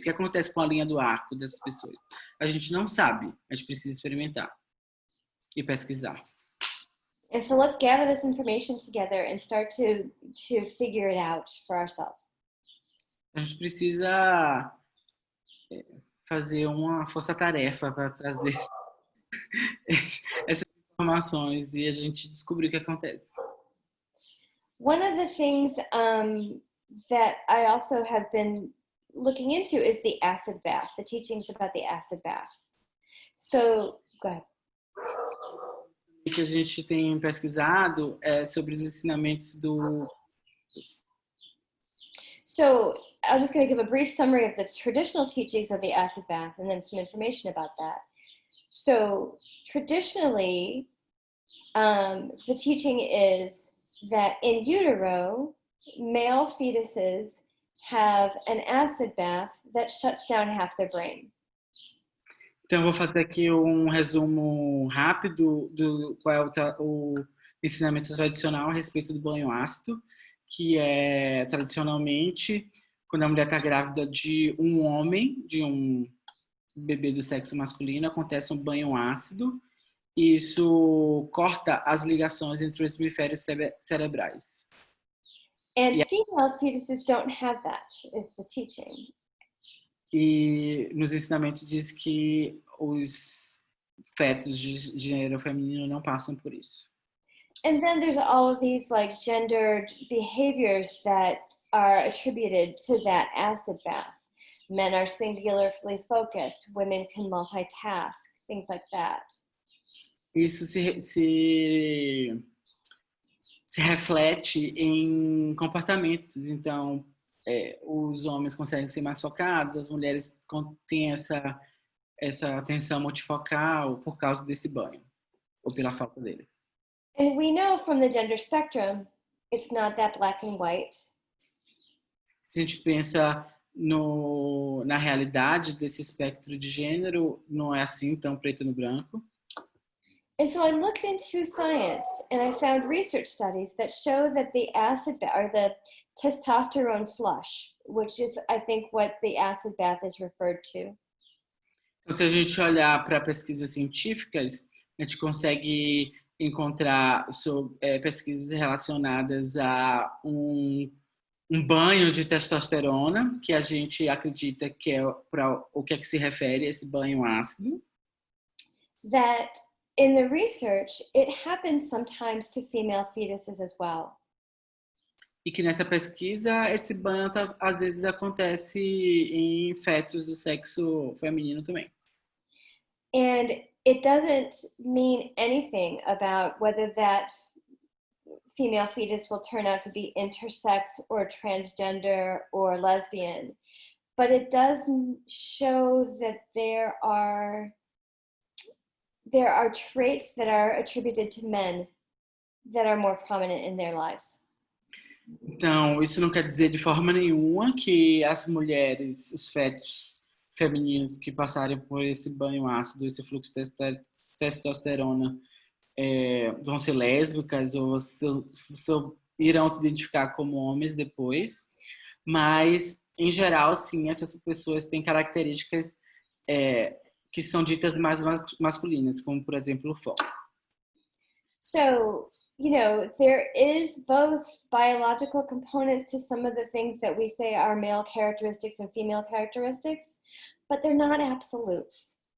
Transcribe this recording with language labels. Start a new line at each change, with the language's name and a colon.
Portuguese: O que acontece com a linha do arco dessas pessoas? A gente não sabe, a gente precisa experimentar e pesquisar.
English: And so let's gather this information together and start to figure it out for ourselves.
Portuguese: A gente precisa fazer uma força-tarefa para trazer essas informações e a gente descobrir o que acontece.
English: One of the things that I also have been looking into is the acid bath, the teachings about the acid bath. So, go ahead.
Portuguese: O que a gente tem pesquisado é sobre os ensinamentos do...
English: So, I'm just going to give a brief summary of the traditional teachings of the acid bath and then some information about that. So, traditionally, the teaching is that in utero, male fetuses have an acid bath that shuts down half their brain.
Portuguese: Então, eu vou fazer aqui um resumo rápido do qual é o ensinamento tradicional a respeito do banho ácido, que é, tradicionalmente, quando a mulher está grávida de um homem, de um bebê do sexo masculino, acontece um banho ácido, e isso corta as ligações entre os hemisférios cerebrais.
English: And female fetuses don't have that, is the teaching.
Portuguese: E nos ensinamentos diz que os fetos de gênero feminino não passam por isso.
English: And then there's all of these like gendered behaviors that are attributed to that acid bath. Men are singularly focused, women can multitask, things like that.
Portuguese: Isso se reflete em comportamentos. Então, os homens conseguem ser mais focados, as mulheres têm essa atenção multifocal por causa desse banho, ou pela falta dele.
English: And we know from the gender spectrum, it's not that black and white.
Portuguese: Se a gente pensa na realidade desse espectro de gênero, não é assim tão preto no branco.
English: And so I looked into science and I found research studies that show that the acid or the testosterone flush, which is, I think, what the acid bath is referred to.
Portuguese: Então, se a gente olhar para pesquisas científicas, a gente consegue encontrar pesquisas relacionadas a um banho de testosterona, que a gente acredita que é para o que é que se refere a esse banho ácido.
English: That in the research, it happens sometimes to female fetuses as well.
Portuguese: E que nessa pesquisa, esse banho às vezes acontece em fetos do sexo feminino também.
English: And it doesn't mean anything about whether that female fetus will turn out to be intersex or transgender or lesbian, but it does show that there are traits that are attributed to men that are more prominent in their lives.
Portuguese: Então, isso não quer dizer de forma nenhuma que as mulheres, os fetos femininos que passarem por esse banho ácido, esse fluxo de testosterona, vão ser lésbicas ou irão se identificar como homens depois. Mas, em geral, sim, essas pessoas têm características que são ditas mais masculinas, como, por exemplo, o foco.
English: So, there is both biological components to some of the things that we say are male characteristics and female characteristics, but they're not absolutes.